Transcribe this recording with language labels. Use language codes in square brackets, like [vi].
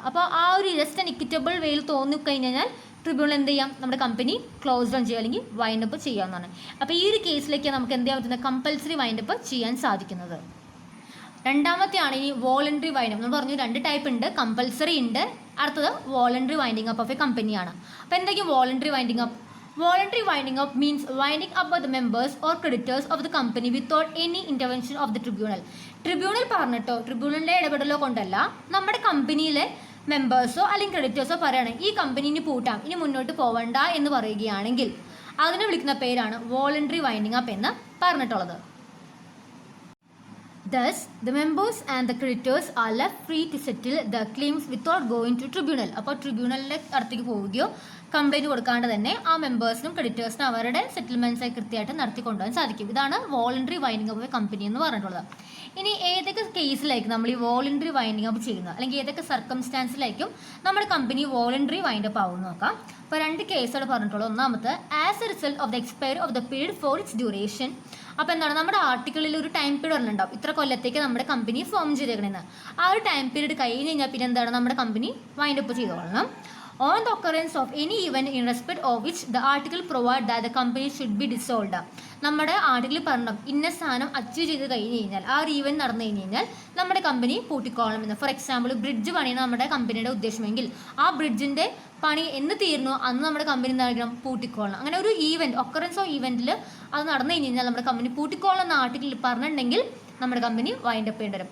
[ml] അപ്പോൾ ആ ഒരു ജസ്റ്റ് ആൻഡ് ഇക്വിറ്റബിൾ വേയിൽ തോന്നിക്കഴിഞ്ഞാൽ ട്രിബ്യൂണൽ എന്ത് ചെയ്യാം, നമ്മുടെ കമ്പനി ക്ലോസ് ഡൗൺ ചെയ്യുക അല്ലെങ്കിൽ വൈൻഡപ്പ് ചെയ്യാവുന്നതാണ്. അപ്പോൾ ഈ ഒരു കേസിലേക്കാണ് നമുക്ക് എന്ത് ചെയ്യാൻ പറ്റുന്നത്, കമ്പൽസറി വൈൻഡപ്പ് ചെയ്യാൻ സാധിക്കുന്നത്. രണ്ടാമത്തെയാണ് ഇനി വോളണ്ടറി വൈൻഡപ്പ്. നമ്മൾ പറഞ്ഞു 2 ടൈപ്പ് ഉണ്ട്, കമ്പൽസറി ഉണ്ട്, അടുത്തത് voluntary winding up of A കമ്പനിയാണ്. അപ്പോൾ എന്തൊക്കെയാണ് voluntary winding up? [en] Voluntary winding up means winding up by the members or creditors of the company without any intervention of the tribunal. [ml] Tribunal പറഞ്ഞിട്ടോ ട്രിബ്യൂണലിൻ്റെ ഇടപെടലോ കൊണ്ടല്ല, നമ്മുടെ കമ്പനിയിലെ മെമ്പേഴ്സോ അല്ലെങ്കിൽ ക്രെഡിറ്റേഴ്സോ പറയുകയാണ് ഈ കമ്പനി ഇനി പൂട്ടാം, ഇനി മുന്നോട്ട് പോവണ്ട എന്ന് പറയുകയാണെങ്കിൽ അതിനെ വിളിക്കുന്ന പേരാണ് വോളണ്ടറി വൈൻഡിങ് അപ്പ് എന്ന് പറഞ്ഞിട്ടുള്ളത്. [en] Thus, the members and the creditors are left free to settle the claims without going to tribunal. [ml] അപ്പോൾ ട്രിബ്യൂണലിൻ്റെ അടുത്തേക്ക് പോവുകയോ കംപ്ലൈൻറ്റ് കൊടുക്കാണ്ട് തന്നെ ആ മെമ്പേഴ്സിനും ക്രെഡിറ്റേഴ്സിനും അവരുടെ സെറ്റിൽമെൻറ്റ്സ് കൃത്യമായിട്ട് നടത്തി കൊണ്ടുപോകാൻ സാധിക്കും. ഇതാണ് വോളണ്ടറി വൈൻഡിങ് അപ്പ് കമ്പനി എന്ന് പറഞ്ഞിട്ടുള്ളത്. ഇനി ഏതൊക്കെ കേസിലായിരിക്കും നമ്മൾ ഈ വോളണ്ടറി വൈൻഡിങ് അപ്പ് ചെയ്യുന്നത്, അല്ലെങ്കിൽ ഏതൊക്കെ സർക്കംസ്റ്റാൻസിലായിരിക്കും നമ്മുടെ കമ്പനി വോളണ്ടറി വൈൻഡപ്പ് ആവുമെന്ന് നോക്കാം. അപ്പോൾ 2 കേസുകൾ പറഞ്ഞിട്ടുള്ളത്. ഒന്നാമത്തെ [en] As a result of the expiry of the period for its duration. [ml] അപ്പോൾ എന്താണ്, നമ്മുടെ ആർട്ടിക്കിളിൽ ഒരു ടൈം പീരീഡ് ഉണ്ടാവും, ഇത്ര കൊല്ലത്തേക്ക് നമ്മുടെ കമ്പനി ഫോം ചെയ്തേക്കണമെന്ന്. ആ ഒരു ടൈം പീരീഡ് കഴിഞ്ഞ് കഴിഞ്ഞാൽ പിന്നെ എന്താണ്, നമ്മുടെ company wind up ചെയ്തോളണം. [en] On the occurrence of any event in respect of which the article provide that the company should be dissolved. [ml] നമ്മുടെ ആർട്ടിക്കിൾ പറഞ്ഞു ഇന്ന സാധനം അച്ചീവ് ചെയ്ത് കഴിഞ്ഞ് കഴിഞ്ഞാൽ, ആ ഒരു ഈവൻറ്റ് നടന്നു കഴിഞ്ഞ് കഴിഞ്ഞാൽ നമ്മുടെ കമ്പനി പൂട്ടിക്കോളണം എന്ന്. ഫോർ എക്സാമ്പിൾ ബ്രിഡ്ജ് പണിയാണ് നമ്മുടെ കമ്പനിയുടെ ഉദ്ദേശമെങ്കിൽ ആ ബ്രിഡ്ജിൻ്റെ പണി എന്ന് തീർന്നു അന്ന് നമ്മുടെ കമ്പനി എന്തായിരിക്കണം, പൂട്ടിക്കോളണം. അങ്ങനെ ഒരു ഈവൻറ്റ് ഒക്കറൻസ് ഓഫ് ഈവൻറ്റിൽ അത് നടന്നു കഴിഞ്ഞ് കഴിഞ്ഞാൽ നമ്മുടെ കമ്പനി പൂട്ടിക്കോളണം എന്ന ആർട്ടിക്കിളിൽ പറഞ്ഞിട്ടുണ്ടെങ്കിൽ നമ്മുടെ കമ്പനി വൈൻഡപ്പ് ചെയ്യേണ്ടി വരും.